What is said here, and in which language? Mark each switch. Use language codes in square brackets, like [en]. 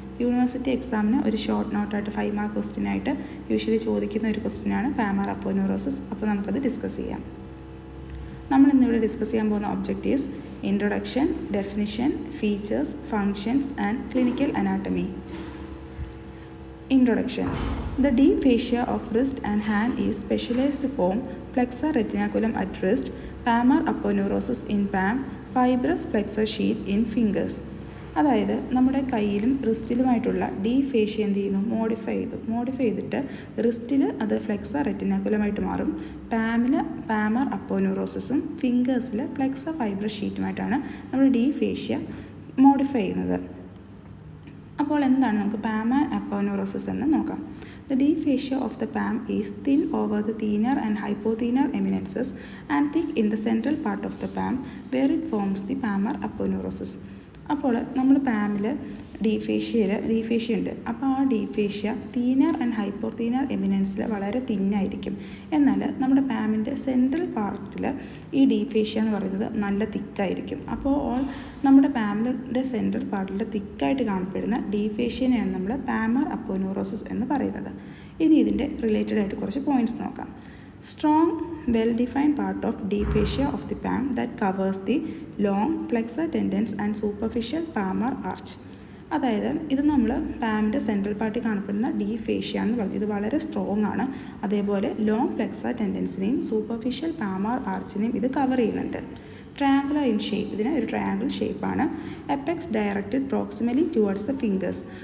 [ml] University എക്സാമിന് ഒരു short നോട്ടായിട്ട് 5 mark ക്വസ്റ്റ്യനായിട്ട് usually ചോദിക്കുന്ന ഒരു ക്വസ്റ്റ്യനാണ് പാമാർ അപ്പോന്യൂറോസിസ്. അപ്പോൾ നമുക്കത് ഡിസ്കസ് ചെയ്യാം. നമ്മൾ ഇന്നിവിടെ ഡിസ്കസ് ചെയ്യാൻ പോകുന്ന objectives introduction, definition, features, functions and clinical anatomy. [en] Introduction. The deep fascia of wrist and hand is specialized form flexor retinaculum at wrist, Palmar Aponeurosis in palm, fibrous flexor sheath in fingers. [ml] അതായത് നമ്മുടെ കയ്യിലും റിസ്റ്റിലുമായിട്ടുള്ള deep fascia എന്ത് ചെയ്യുന്നു, modify ചെയ്തിട്ട് റിസ്റ്റിൽ അത് flexor റെറ്റിനാക്കുലമായിട്ട് മാറും. Palmer അപ്പോന്യൂറോസിസും ഫിംഗേഴ്സിൽ flexor fibrous ഷീറ്റുമായിട്ടാണ് നമ്മൾ deep fascia modify ചെയ്യുന്നത്. അപ്പോൾ എന്താണ് നമുക്ക് പാമാർ അപ്പോന്യൂറോസിസ് എന്ന് നോക്കാം. [en] The deep fascia of the palm is thin over the thenar and hypothenar eminences and thick in the central part of the palm where it forms the palmar aponeurosis. [ml] അപ്പോൾ നമ്മൾ പാമിൽ ഡീഫേഷ്യ ഉണ്ട്. അപ്പോൾ ആ ഡീഫേഷ്യ തീനർ ആൻഡ് ഹൈപ്പോത്തീനർ എമിനൻസിൽ വളരെ തിന്നായിരിക്കും. എന്നാൽ നമ്മുടെ പാമിൻ്റെ സെൻട്രൽ പാർട്ടിൽ ഈ ഡീഫേഷ്യ എന്ന് പറയുന്നത് നല്ല തിക്കായിരിക്കും. അപ്പോൾ നമ്മുടെ പാമിൻ്റെ സെൻട്രൽ പാർട്ടിൽ തിക്കായിട്ട് കാണപ്പെടുന്ന ഡീഫേഷ്യനെയാണ് നമ്മൾ പാമർ അപ്പോന്യൂറോസിസ് എന്ന് പറയുന്നത്. ഇനി ഇതിൻ്റെ റിലേറ്റഡ് ആയിട്ട് കുറച്ച് പോയിൻറ്റ്സ് നോക്കാം. [en] Strong, well-defined part of deep fascia of the palm that covers the long flexor tendons and superficial palmar arch. [ml] അതായത് ഇത് നമ്മൾ പാമിൻ്റെ സെൻട്രൽ പാർട്ടിൽ കാണപ്പെടുന്ന ഡീപ് ഫേഷ്യ എന്ന് പറഞ്ഞു. ഇത് വളരെ സ്ട്രോങ് ആണ്. അതേപോലെ ലോങ് ഫ്ലെക്സർ ടെൻഡൻസിനെയും സൂപ്പർഫിഷ്യൽ പാമാർ ആർച്ചിനെയും ഇത് കവർ ചെയ്യുന്നുണ്ട്. [en] triangular in shape, [ml] ഇതിന് ഒരു ട്രയാങ്കിൾ ഷേപ്പാണ്. [en] Apex directed proximally towards the fingers.